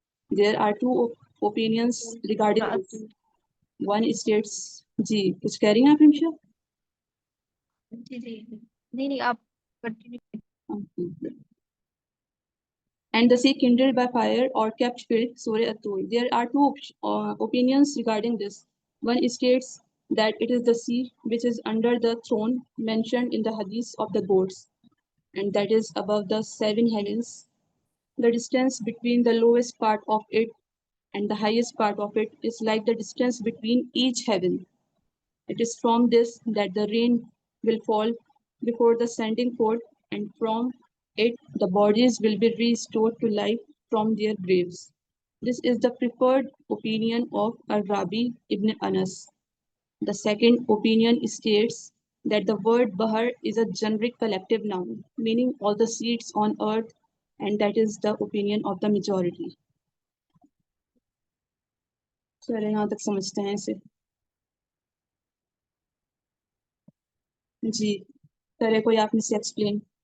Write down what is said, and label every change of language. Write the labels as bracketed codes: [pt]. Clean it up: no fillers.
[en] There are two opinions regarding this. One states, [hi] जी कुछ कह रही हैं आप हिमशा? जी जी नहीं आप continue [en] And the sea kindled by fire or kept filled, Surah At-Tur. There are two opinions regarding this. One states that it is the sea which is under the throne mentioned in the hadith of the goats, and that is above the seven heavens. The distance between the lowest part of it and the highest part of it is like the distance between each heaven. It is from this that the rain will fall before the sending forth, and from it the bodies will be restored to life from their graves. This is the preferred opinion of Al-Rabi ibn Anas. The second opinion states that the word Bahar is a generic collective noun, meaning all the seeds on earth, and that is the opinion of the majority. [hi] चलिए यहाँ तक समझते हैं इसे. जी करे कोई आप में से एक्सप्लेन.